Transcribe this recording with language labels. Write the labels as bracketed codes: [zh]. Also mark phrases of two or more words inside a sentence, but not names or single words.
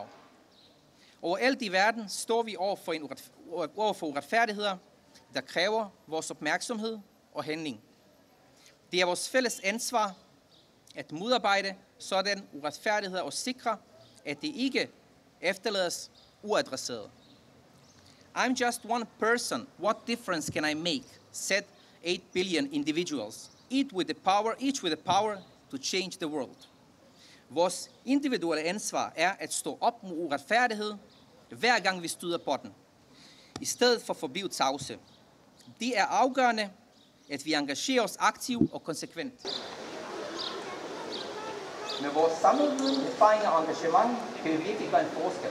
[da] Overalt i verden står vi over for uretfærdigheder, der kræver vores opmærksomhed og handling. Det er vores fælles ansvar at modarbejde sådan uretfærdigheder og sikre, at det ikke efterlades uadresseret. [en] I'm just one person. What difference can I make? Said 8 billion individuals, each with the power to change the world. [da] Vores individuelle ansvar er at stå op mod uretfærdighed, hver gang vi støder på den, i stedet for at forblive tavse. Det er afgørende, at vi engagerer os aktivt og konsekvent. Med vores samlede viden, erfaringer og engagement kan vi virkelig gøre en forskel.